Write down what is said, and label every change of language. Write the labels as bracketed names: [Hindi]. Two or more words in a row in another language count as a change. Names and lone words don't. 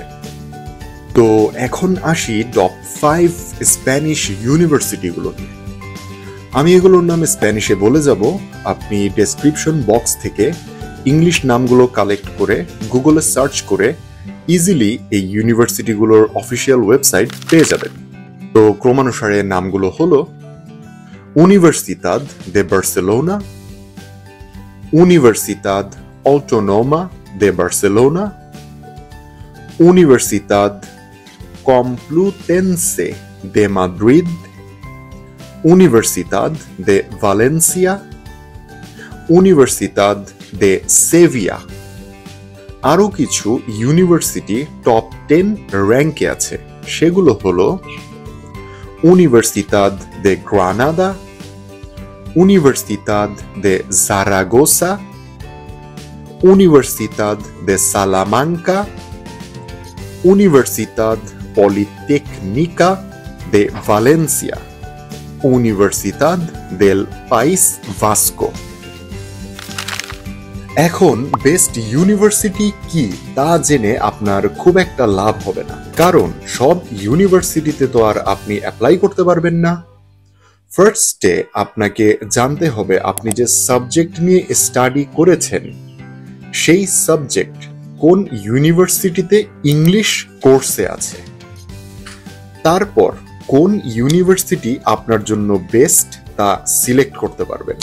[Bangla] তো এখন আসি টপ 5 স্প্যানিশ ইউনিভার্সিটিগুলো নিয়ে। আমি এগুলোর নাম স্প্যানিশে বলে যাব, আপনি ডেসক্রিপশন বক্স থেকে ইংলিশ নামগুলো কালেক্ট করে গুগলে সার্চ করে ইজিলি এই ইউনিভার্সিটিগুলোর [English] official website [Bangla] পেয়ে যাবেন। তো ক্রমানুসারে নামগুলো হলো Universidad de Barcelona, Universidad Autónoma de Barcelona, Universidad Complutense de Madrid, Universidad de Valencia, Universidad de Sevilla। আরও কিছু ইউনিভার্সিটি টপ 10 র্যাঙ্কে আছে, সেগুলো হলো Universidad de Granada, Universidad de Zaragoza, Universidad de Salamanca, Universidad Politécnica de Valencia, Universidad del País Vasco। এখন [English] best university [Bangla] কি তা জেনে আপনার খুব একটা লাভ হবে না, কারণ সব ইউনিভার্সিটিতে তো আর আপনি অ্যাপ্লাই করতে পারবেন না। ফার্স্টে আপনাকে জানতে হবে আপনি যে সাবজেক্ট নিয়ে স্টাডি করেছেন সেই সাবজেক্ট কোন ইউনিভার্সিটিতে ইংলিশ কোর্সে আছে, তারপর কোন ইউনিভার্সিটি আপনার জন্য বেস্ট তা সিলেক্ট করতে পারবেন।